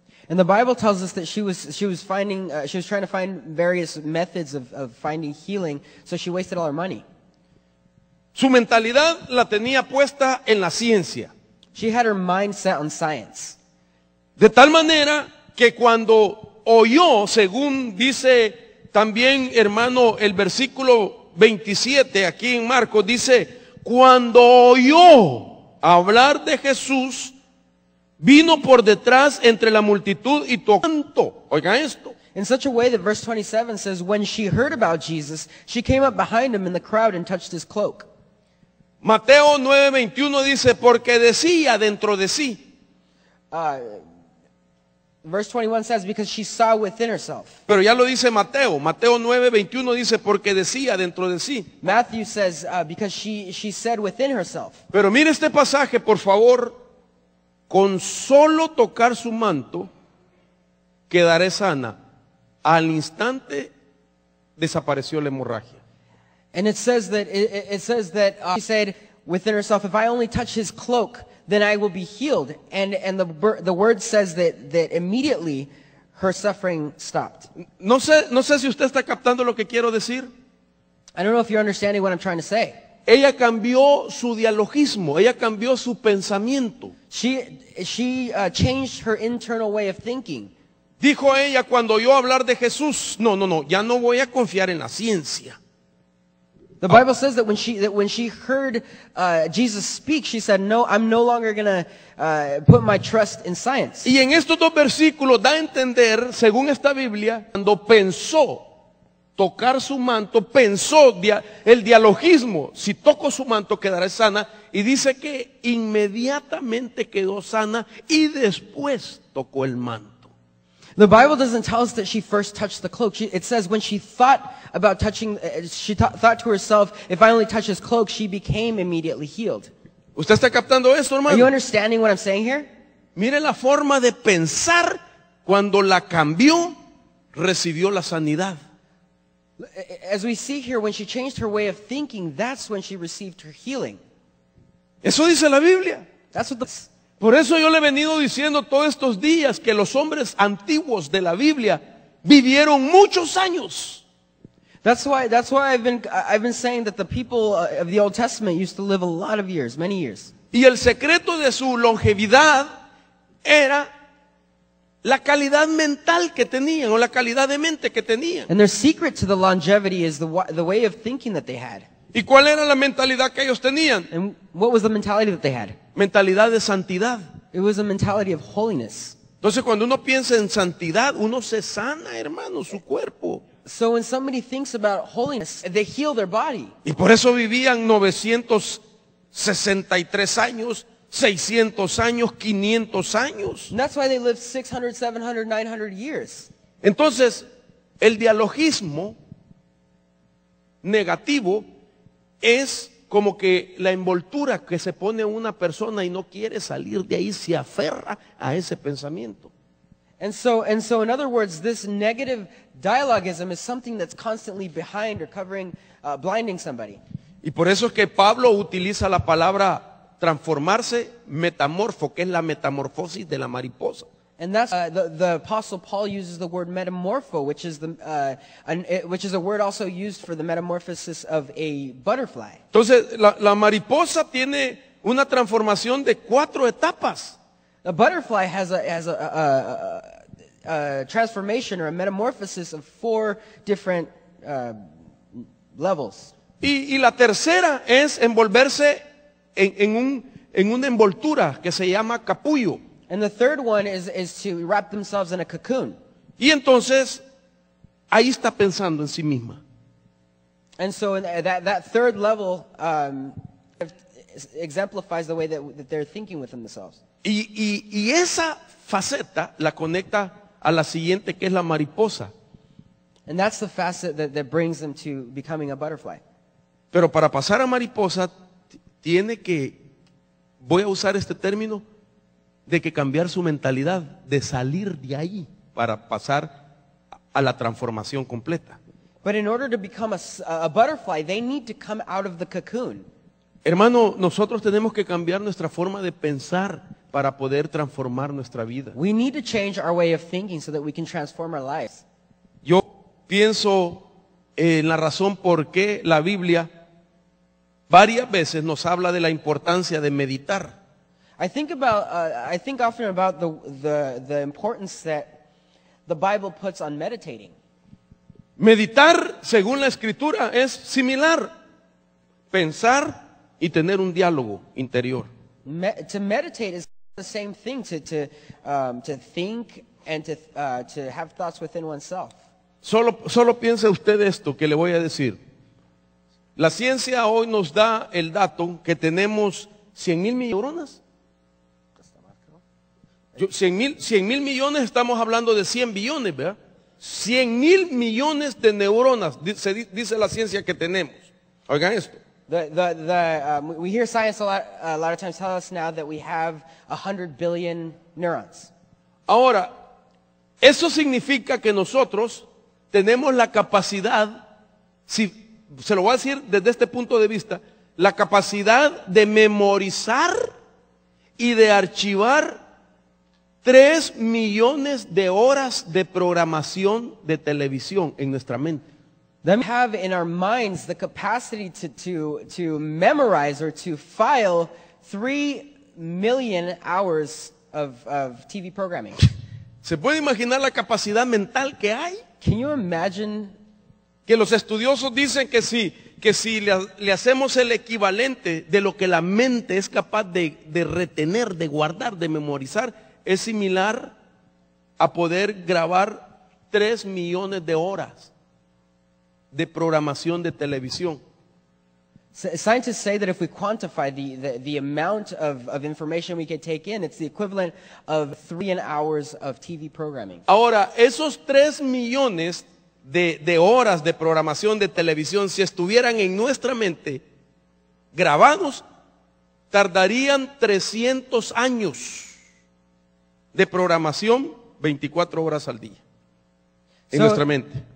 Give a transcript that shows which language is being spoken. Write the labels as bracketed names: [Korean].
[English] And the Bible tells us that she was trying to find various methods of finding healing, so she wasted all her money. [Spanish] Su mentalidad la tenía puesta en la ciencia. [English] She had her mind set on science. [Spanish] De tal manera que cuando oyó, según dice también, hermano, el versículo 27 aquí en Marcos, dice, cuando oyó hablar de Jesús, vino por detrás entre la multitud y tocando. Oiga esto. [English] In such a way that verse 27 says, when she heard about Jesus, she came up behind him in the crowd and touched his cloak. [Spanish] Mateo 9:21 dice, porque decía dentro de sí. [English] Verse 21 says, because she saw within herself. [Spanish] Pero ya lo dice Mateo. Mateo 9:21 dice, porque decía dentro de sí. [English] Matthew says, because she said within herself. [Spanish] Pero mire este pasaje, por favor. con solo tocar su manto, quedaré sana. Al instante desapareció la hemorragia. [English] And it says that she said within herself, if I only touch his cloak, then I will be healed. And the word says that immediately her suffering stopped. [Spanish] No sé si usted está captando lo que quiero decir. [English] I don't know if you're understanding what I'm trying to say. [Spanish] Ella cambió su dialogismo, ella cambió su pensamiento. [English] She changed her internal way of thinking. [Spanish] Dijo ella, cuando oyó hablar de Jesús, no, ya no voy a confiar en la ciencia. [English] The Bible says that when she heard Jesus speak, she said, "No, I'm no longer going to put my trust in science." [Spanish] Y en estos dos versículos da a entender, según esta Biblia, cuando pensó tocar su manto, pensó el dialogismo, si toco su manto quedaré sana, y dice que inmediatamente quedó sana y después tocó el manto. [English] The Bible doesn't tell us that she first touched the cloak. It says when she thought about touching, she thought to herself, if I only touch his cloak, she became immediately healed. [Spanish] ¿Usted está captando esto, [English] Are you [Spanish] hermano? [English] understanding what I'm saying here? [Spanish] Mire la forma de pensar, cuando la cambió, recibió la sanidad. [English] As we see here, when she changed her way of thinking, that's when she received her healing. [Spanish] Eso dice la Biblia. [English] That's what [Spanish] Por eso yo le he venido diciendo todos estos días que los hombres antiguos de la Biblia vivieron muchos años. [English] That's why I've been saying that the people of the Old Testament used to live a lot of years, many years. [Spanish] Y el secreto de su longevidad era la calidad mental que tenían, o la calidad de mente que tenían. [English] And their secret to the longevity is the way of thinking that they had. [Spanish] ¿Y cuál era la mentalidad que ellos tenían? [English] And what was the mentality that they had? [Spanish] Mentalidad de santidad. [English] It was a mentality of holiness. [Spanish] Entonces cuando uno piensa en santidad, uno se sana, hermano, su cuerpo. [English] So when somebody thinks about holiness, they heal their body. [Spanish] Y por eso vivían 963 años, 600 años, 500 años. [English] And that's why they lived 600, 700, 900 years. [Spanish] Entonces, el dialogismo negativo es como que la envoltura que se pone una persona y no quiere salir de ahí, se aferra a ese pensamiento. [English] And so in other words, this negative dialogism is something that's constantly behind or covering, blinding somebody. [Spanish] Y por eso es que Pablo utiliza la palabra transformarse, metamorfo, que es la metamorfosis de la mariposa. [English] And that's the Apostle Paul uses the word metamorpho, which is a word also used for the metamorphosis of a butterfly. [Spanish] Entonces, la mariposa tiene una transformación de 4 etapas. [English] A butterfly has a transformation or a metamorphosis of 4 different levels. [Spanish] Y la tercera es envolverse en una envoltura que se llama capullo. [English] And the third one is to wrap themselves in a cocoon. [Spanish] Y entonces, ahí está pensando en sí misma. [English] And so in that third level exemplifies the way that they're thinking within themselves. [Spanish] Y esa faceta la conecta a la siguiente, que es la mariposa. [English] And that's the facet that brings them to becoming a butterfly. [Spanish] Pero para pasar a mariposa, tiene que, voy a usar este término, de que cambiar su mentalidad, de salir de ahí para pasar a la transformación completa. [English] But in order to become a butterfly, they need to come out of the cocoon. [Spanish] Hermano, nosotros tenemos que cambiar nuestra forma de pensar para poder transformar nuestra vida. [English] We need to change our way of thinking so that we can transform our lives. [Spanish] Yo pienso en la razón por qué la Biblia varias veces nos habla de la importancia de meditar. [English] I think often about the importance that the Bible puts on meditating. [Spanish] Meditar, según la Escritura, es similar. Pensar y tener un diálogo interior. [English] To meditate is the same thing, to think and to have thoughts within oneself. [Spanish] Solo piense usted esto que le voy a decir. La ciencia hoy nos da el dato que tenemos 100,000 neuronas. 100,000 millones, estamos hablando de 100 billones, ¿verdad? 100,000 millones de neuronas, dice la ciencia que tenemos. Oigan esto. [English] We hear science a lot of times tell us now that we have 100 billion neurons. [Spanish] Ahora, eso significa que nosotros tenemos la capacidad, si se lo voy a decir desde este punto de vista, la capacidad de memorizar y de archivar 3 millones de horas de programación de televisión en nuestra mente. [English] Then we have in our minds the capacity to memorize or to file 3 million hours of TV programming. [Spanish] ¿Se puede imaginar la capacidad mental que hay? [English] Can you imagine? [Spanish] Que los estudiosos dicen que si le hacemos el equivalente de lo que la mente es capaz de retener, de guardar, de memorizar, es similar a poder grabar 3 millones de horas de programación de televisión. [English] Scientists say that if we quantify the amount of information we can take in, it's the equivalent of 3 million hours of TV programming. [Spanish] Ahora, esos 3 millones de horas de programación de televisión, si estuvieran en nuestra mente grabados, tardarían 300 años de programación 24 horas al día en nuestra mente.